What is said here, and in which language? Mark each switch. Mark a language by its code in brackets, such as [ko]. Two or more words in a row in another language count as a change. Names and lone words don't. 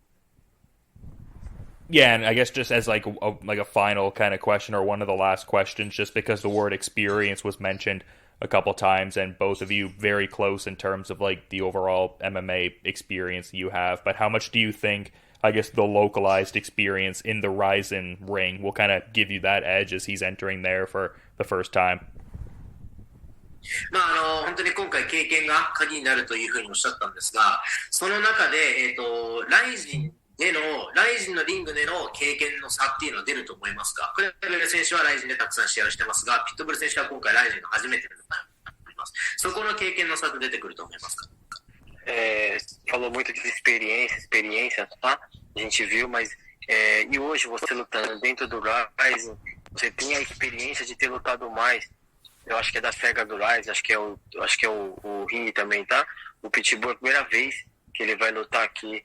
[en] Yeah, and I guess just as like a final kind of question, or one of the last questions, just because the word experience was mentioned a couple times, and both of you very close in terms of like the overall MMA experience you have. But how much do you think, I guess, the localized experience in the Rizin ring will kind of give you that edge as he's entering there for the first time? [ja] 本当に今回経験が鍵になるというふうにおっしゃったんですが、その中で、ライジンのリングでの経験の差っていうのは出ると思いますか？クレベル選手はライジンでたくさん試合をしてますが、ピットブル選手は今回ライジンが初めてだと思います。そこの経験の差って出てくると思いますか [pt] ？Falou muito de experiência, tá? A gente viu, mas e hoje você lutando dentro do Rizin, você tem a experiência de ter lutado mais. Eu acho que é da SEGA do Rizin, acho que é o ringue também, tá? O Pitbull é a primeira vez que ele vai lutar aqui.